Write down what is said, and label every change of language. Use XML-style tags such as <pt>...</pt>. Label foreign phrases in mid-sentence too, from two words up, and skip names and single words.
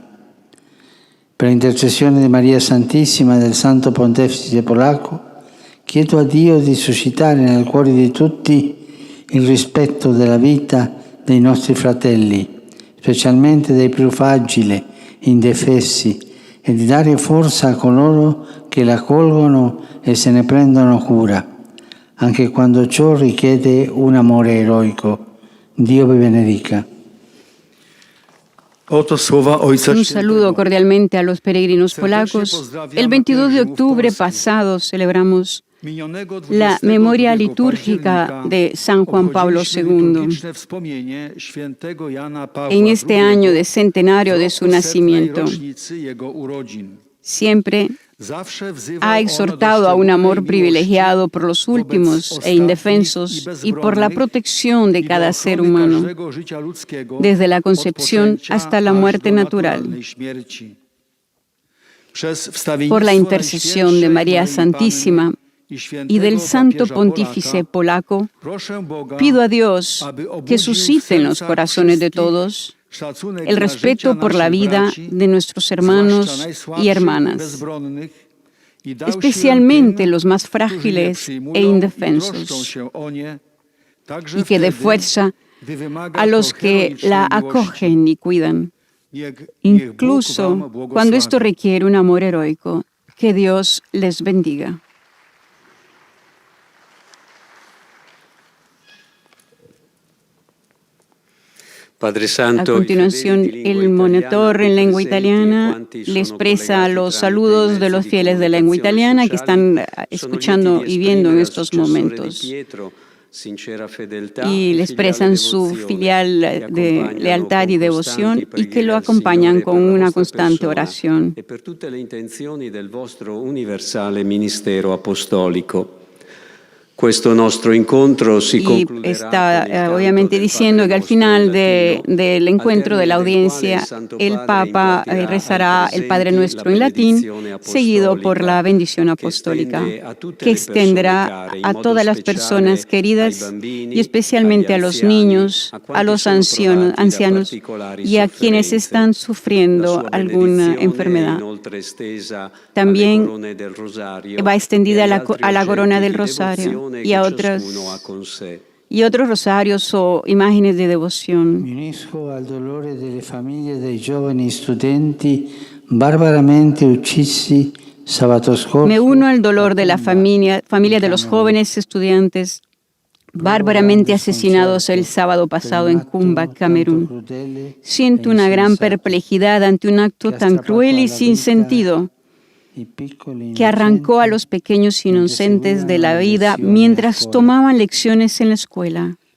<it>Per intercessione di Maria Santissima e del Santo Pontefice polacco, chiedo a Dio di suscitare nel cuore di tutti il rispetto della vita dei nostri fratelli, specialmente dei più fragili, indefessi, e di dare forza a coloro che la accolgono e se ne prendono cura, anche quando ciò richiede un amore eroico. Dio vi benedica.</it> <pl>Oto słowa Ojca</pl> <es>Un</es> <pl>Świętego.</pl> <es>saludo cordialmente a los peregrinos polacos. El 22 de octubre pasado celebramos</es> <pl>Minionego</pl> <es>la</es> <pl>20</pl> <es>memoria</es> <pl>października</pl> <es>litúrgica de San Juan Pablo</es> <pl>obchodziliśmy</pl> <es>II.</es> <pl>liturgiczne wspomnienie świętego Jana Pawła</pl> <es>En este</es> <pl>II</pl> <es>año de centenario de su</es> <pl>w roku 100.</pl> <es>nacimiento,</es> <pl>rocznicy jego urodzin.</pl> <es>siempre</es> <pl>Zawsze wzywał</pl> <es>ha</es> <pl>ono do</pl> <es>exhortado a un</es> <pl>szczególnej</pl> <es>amor</es> <pl>miłości</pl> <es>privilegiado por los últimos e indefensos y por la protección de</es> <pl>i do</pl> <es>cada ser</es> <pl>ochrony</pl> <es>humano,</es> <pl>każdego życia ludzkiego</pl> <es>desde la</es> <pl>od</pl> <es>concepción</es> <pl>poczęcia</pl> <es>hasta la</es> <pl>aż</pl> <es>muerte</es> <pl>do</pl> <es>natural.</es> <pl>naturalnej śmierci. Przez wstawiennictwo</pl> <es>Por la intercesión de</es> <pl>Najświętszej</pl> <es>María</es> <pl>Maryi</pl> <es>Santísima</es> <pl>Panny i</pl> <es>y</es> <pl>świętego</pl> <es>del Santo</es> <pl>papieża</pl> <es>Pontífice</es> <pl>Polaka,</pl> <es>polaco,</es> <pl>proszę Boga,</pl> <es>pido a Dios</es> <pl>aby</pl> <es>que</es> <pl>obudził w</pl> <es>suscite en los</es> <pl>sercach</pl> <es>corazones de</es> <pl>wszystkich</pl> <es>todos</es> <pl>szacunek</pl> <es>el</es> <pl>dla</pl> <es>respeto</es> <pl>życia</pl> <es>por la</es> <pl>naszych</pl> <es>vida</es> <pl>braci,</pl> <es>de nuestros</es> <pl>zwłaszcza</pl> <es>hermanos</es> <pl>najsłabszych</pl> <es>y</es> <pl>i</pl> <es>hermanas,</es> <pl>bezbronnych, i dał siłę</pl> <es>especialmente</es> <pl>tym,</pl> <es>los más</es> <pl>którzy je</pl> <es>frágiles</es> <pl>przyjmują</pl> <es>e</es> <pl>i troszczą</pl> <es>indefensos,</es> <pl>się o nie, także</pl> <es>y que dé</es> <pl>wtedy,</pl> <es>fuerza</es> <pl>gdy wymaga</pl> <es>a</es> <pl>to</pl> <es>los que</es> <pl>heroicznej</pl> <es>la</es> <pl>miłości.</pl> <es>acogen y cuidan,</es> <pl>Niech Bóg</pl> <es>incluso</es> <pl>wam</pl> <es>cuando</es> <pl>błogosławi.</pl> <es>esto requiere un amor heroico. Que Dios les bendiga. Padre A Santo, continuación, el monitor en lengua italiana le expresa los saludos de los fieles de lengua italiana que están escuchando y viendo en estos momentos. Y le expresan su filial de lealtad y devoción y que lo acompañan con una constante oración.</es> <it>e per tutte le intenzioni del vostro universale ministero apostolico. Questo nostro incontro si</it> <es>Y</es> <it>concluderá</it> <es>está</es> <it>con il canto</it> <es>obviamente</es> <it>del</it> <es>diciendo</es> <it>Padre</it> <es>que al</es> <it>Nostro</it> <es>final</es> <it>in latino,</it> <es>del encuentro de la</es> <it>al termine del</it> <es>audiencia,</es> <it>quale Santo</it> <es>el</es> <it>Padre</it> <es>Papa</es> <it>impartirá</it> <es>rezará</es> <it>ai</it> <es>el Padre</es> <it>presenti</it> <es>Nuestro</es> <it>la</it> <es>en latín,</es> <it>benedizione</it> <es>seguido por la bendición</es> <it>che</it> <es>apostólica,</es> <it>estende a tutte</it> <es>que</es> <it>le persone</it> <es>extenderá</es> <it>care, in</it> <es>a</es> <it>modo</it> <es>todas las</es> <it>speciale</it> <es>personas</es> <it>ai</it> <es>queridas</es> <it>bambini,</it> <es>y especialmente a</es> <it>agli</it> <es>los</es> <it>anziani,</it> <es>niños,</es> <it>a</it> <es>a</es> <it>quanti</it> <es>los</es> <it>sono provati da</it> <es>ancianos</es> <it>particolari</it> <es>y a quienes</es> <it>sofferenze.</it> <es>están</es> <it>La</it> <es>sufriendo</es> <it>sua</it> <es>alguna</es> <it>benedizione è</it> <es>enfermedad.</es> <it>inoltre estesa</it> <es>También</es> <it>alle corone del rosario</it> <es>va extendida</es> <it>e agli</it> <es>a</es> <it>altri</it> <es>la corona</es> <it>oggetti</it> <es>del</es> <it>di</it> <es>rosario</es> <it>devozione</it> <es>y a</es> <it>che</it> <es>otras</es> <it>ciascuno ha con sé.</it> <es>y otros rosarios o imágenes de devoción.</es> <it>Mi unisco al dolore delle famiglie dei giovani studenti barbaramente uccisi sabato scorso.</it> <es>Me uno al dolor de la familia de los jóvenes estudiantes bárbaramente asesinados el sábado pasado en Kumba, Camerún. Siento una gran perplejidad ante un acto tan cruel y sin sentido que arrancó a los pequeños inocentes de la vida mientras tomaban lecciones en la escuela.</es>